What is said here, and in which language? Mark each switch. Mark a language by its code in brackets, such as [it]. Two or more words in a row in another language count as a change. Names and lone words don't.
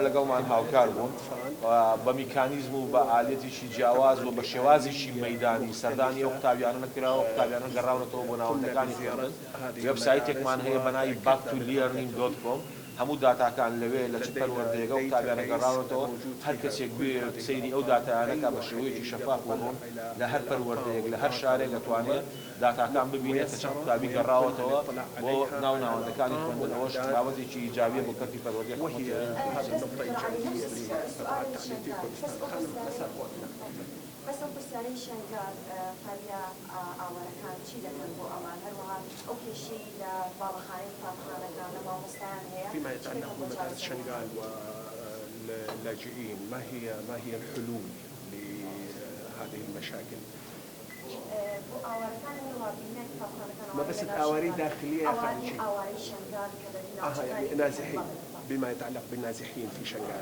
[ckb] لەگەڵمان هاوکار بوون بە میکانیزم و بە ئالێتێکی جیاواز و بە شێوازێکی مەیدانی سەردانی ئەو قوتابیانە نەکراوە قوتابیانە گەڕاونەتەوە بۆ ناوەندەکانی خوێندن وێبسایتێکمان هەیە بە ناوی backtolearning.com هەموو داتاکان لەوێ لە چ پەروەردەیەکە و قوتابیانە گەڕاونەتەوە هەر کەسێک بێ سەیری ئەو داتایانەکە بە شێوەیەکی شەفاف و ڕوون لە هەر پەروەردەیەک لە هەر شارێک دەتوانێت داتاکان ببینێت کە چەند قوتابی گەڕاوەتەوە بۆ ناوەندەکانی خوێندن ئەوەش بابەتێکی ئیجابیە بۆ کەرتی پەروەردەی حکوومەتی بس ئەو پرسیارەی شنگال فەریا ئاوارەکان چی دەکەن بۆ ئەوان هەروەها ئەو کێشەی لە باڵەخانەی قوتابخانەکان لە مامۆستایان هەیە [ar] فيما يتعلق بمدارس شنغال واللاجئين ما هي الحلول لهذه المشاكل؟ ما بس الآواري داخلية خارجية يعني نازحين بما يتعلق بالنازحين في شنغال.